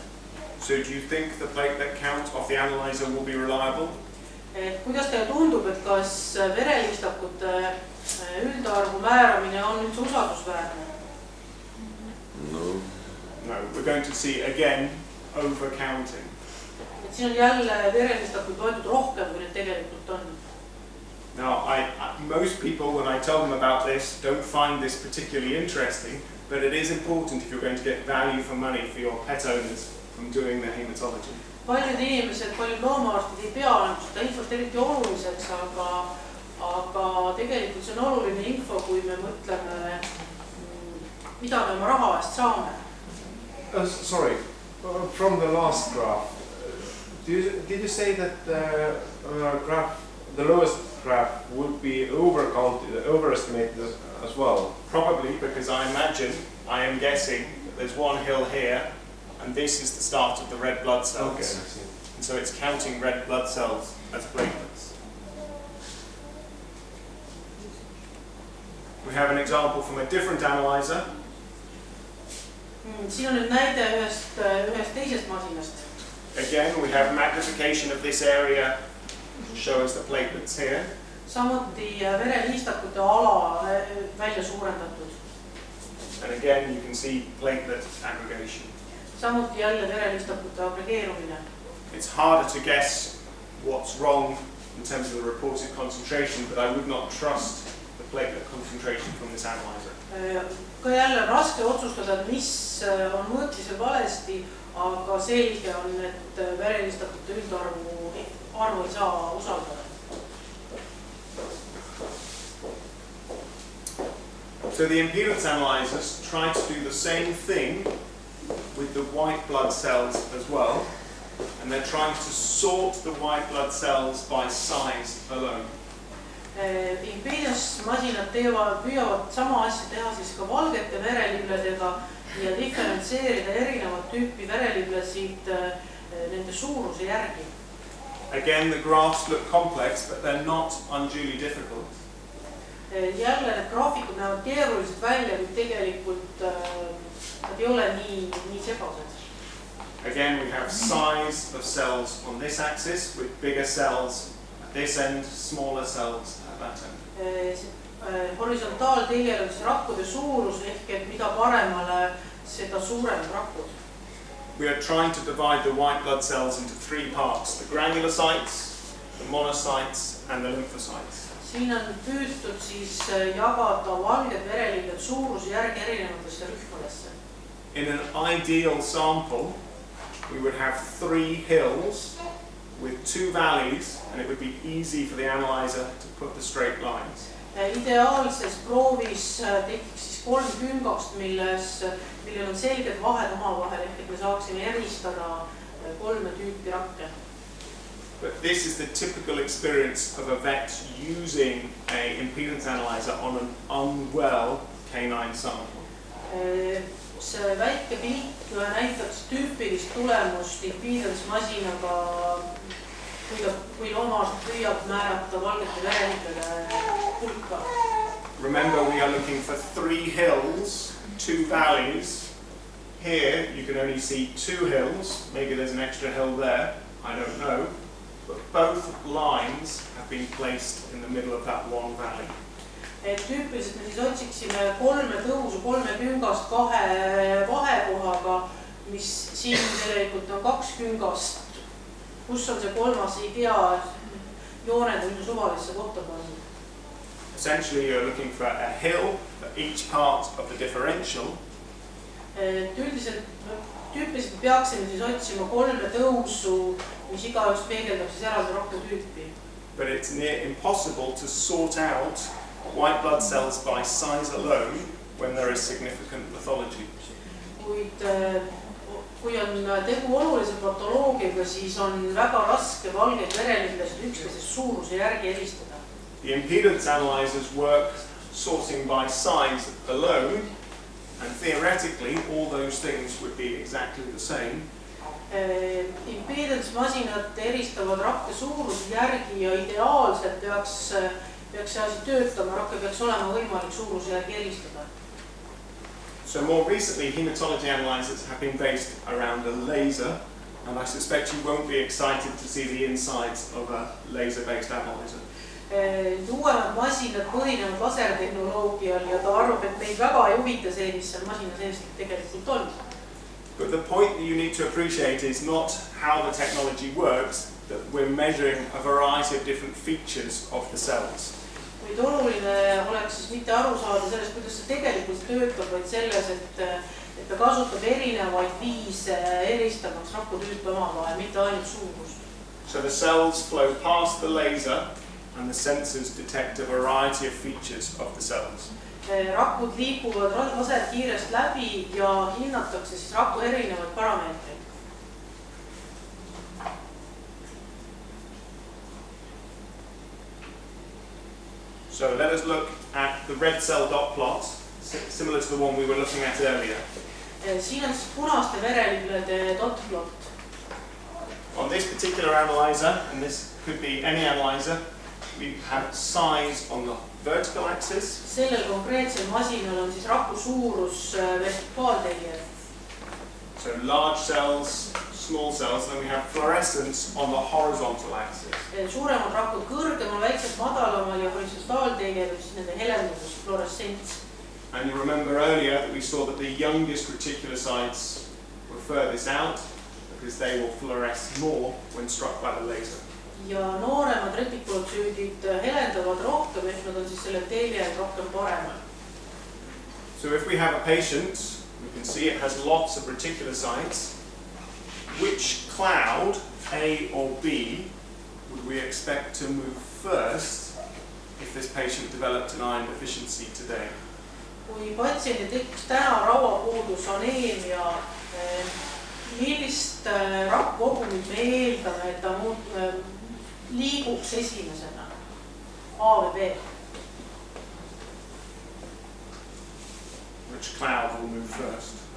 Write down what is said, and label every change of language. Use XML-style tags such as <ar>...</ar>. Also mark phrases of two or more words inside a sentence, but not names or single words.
<en>So do you think the platelet count of the analyzer will be reliable?</en> <et>Kuidas teile tundub, et kas verelistakute üldarvu määramine on üldse usaldusväärne?</et> <en>No. No, we're going to see again overcounting.</en> <et>Et siin on jälle verelistakuid loetud rohkem, kui need tegelikult on.</et> <en>Now, most people, when I tell them about this, don't find this particularly interesting, but it is important if you're going to get value for money for your pet owners from doing the hematology.</en> <et>Paljud inimesed, paljud loomaarstid ei pea seda infot eriti oluliseks, aga tegelikult see on oluline info, kui me mõtleme, mida me oma raha eest saame.</et> <en>Sorry, from the last graph, did you say that the lowest graph would be overestimated as well? Probably, because I am guessing that there's one hill here, and this is the start of the red blood cells. Okay, I see. And so it's counting red blood cells as platelets. We have an example from a different analyzer.</en> <et>Siin on nüüd näide ühest teisest masinast.</et> <en>Again, we have magnification of this area to show us the platelets here.</en> <et>Samuti verelistakute ala välja suurendatud.</et> <en>And again, you can see platelet aggregation.</en> <et>Samuti jälle verelistakute agregeerumine.</et> <en>It's harder to guess what's wrong in terms of the reported concentration, but I would not trust the platelet concentration from this analyzer.</en> <et>Ka jälle raske otsustada, mis on mõõtmisel valesti, aga selge on, et verelistatute üldarvu ei saa usaldada.</et> <en>So the impedance analyzers try to do the same thing with the white blood cells as well, and they're trying to sort the white blood cells by size alone.</en> <et>Impedance-masinad püüavad sama asja teha siis ka valgete verelibledega ja diferentseerida erinevat tüüpi vereliblesid nende suuruse järgi.</et> <en>Again, the graphs look complex, but they're not unduly difficult.</en> <et>Jälle need graafikud näevad keeruliselt välja, kuid tegelikult nad ei ole nii sebased.</et> <en>Again, we have size of cells on this axis with bigger cells at this end, smaller cells at that end.</en> <et>Horisontaalteljel on siis rakkude suurus ehk et mida paremale, seda suuremad rakud.</et> <en>We are trying to divide the white blood cells into three parts: the granulocytes, the monocytes, and the lymphocytes.</en> <et>Siin on püütud siis jagada valged verelibled suuruse järgi erinevatesse rühmadesse.</et> <en>In an ideal sample, we would have 3 hills with 2 valleys, and it would be easy for the analyzer to put the straight lines.</en> <et>Ideaalses proovis tekiks siis 3 küngast, millel on selged vahed omavahel, ehk et me saaksime eristada 3 tüüpi rakke.</et> <en>But this is the typical experience of a vet using an impedance analyzer on an unwell canine sample.</en> <et>See väike pilt näitaks tüüpilist tulemust impedance-masinaga, kui loomaarst püüab määrata valgete vereliblede hulka.</et> <en>Remember, we are looking for 3 hills, 2 valleys. Here you can only see 2 hills. Maybe there's an extra hill there. I don't know. But both lines have been placed in the middle of that one valley.</en> <et>Tüüpiliselt me siis otsiksime 3 tõusu 3 küngast 2 vahekohaga, mis siin tegelikult on 2 küngast. Kus on see 3. ei tea, jooned on suvalisse kohta pandud.</et> <en>Essentially you're looking for a hill for each part of the differential.</en> <et>Tüüpiliselt peaksime siis otsima 3 tõusu, mis igaüks peegeldab siis eraldi rakku tüüpi.</et> <en>But it's near impossible to sort out white blood cells by size alone when there is significant pathology.</en> <et>Kuid kui on tegu olulise patoloogiaga, siis on väga raske valgeid vereliblesid üksteisest suuruse järgi eristada.</et> <en>The impedance analyzers work sorting by size alone, and theoretically all those things would be exactly the same.</en> <et>Impedance-masinad eristavad rakke suuruse järgi ja ideaalselt peaks see asi töötama, rakke peaks olema võimalik suuruse järgi eristada.</et> <en>So more recently, hematology analyzers have been based around a laser, and I suspect you won't be excited to see the insides of a laser-based analyzer.</en> <et>Uuemad masinad põhinevad lasertehnoloogial ja ta arvab, et meid väga ei huvita see, mis seal masina sees tegelikult on.</et> <en>But the point that you need to appreciate is not how the technology works, that we're measuring a variety of different features of the cells.</en> <et>Kuid oluline oleks siis mitte aru saada sellest, kuidas see tegelikult töötab, vaid selles, et ta kasutab erinevaid viise eristamaks rakutüüpe omavahel, mitte ainult suurust.</et> <en>So the cells flow past the laser and the sensors detect a variety of features of the cells.</en> <et>Rakud liikuvad laserkiirest läbi ja hinnatakse siis raku erinevaid parameetreid.</et> <en>So let us look at the red cell dot plot, similar to the one we were looking at earlier.</en> <et>Siin on siis punaste vereliblede</et> <en>dot plot. On this particular analyzer, and this could be any analyzer, we have size on the vertical axis.</en> <et>Sellel konkreetsel masinal on siis raku suurus vertikaalteljel.</et> <en>So large cells, small cells, then we have fluorescence on the horizontal axis.</en> <et>Suuremad rakud kõrgemal, väiksed madalamal ja horisontaalteljel on siis nende helendus, fluoressents.</et> <en>And you remember earlier that we saw that the youngest reticulocytes were furthest out because they will fluoresce more when struck by the laser.</en> <et>ja nooremad retikulotsüüdid helendavad rohkem, ehk nad on siis selle teljel rohkem paremal.</et> <en>So if we have a patient, we can see it has lots of reticulocytes. Which cloud, A or B, would we expect to move first if this patient developed an iron deficiency today?</en> <et>Kui patsiendil tekkis täna rauapuudus, aneemia, millist rakkukogumit me eeldame, et ta liiguks esimesena? A või B?</et> <en>Which cloud will move first?</en>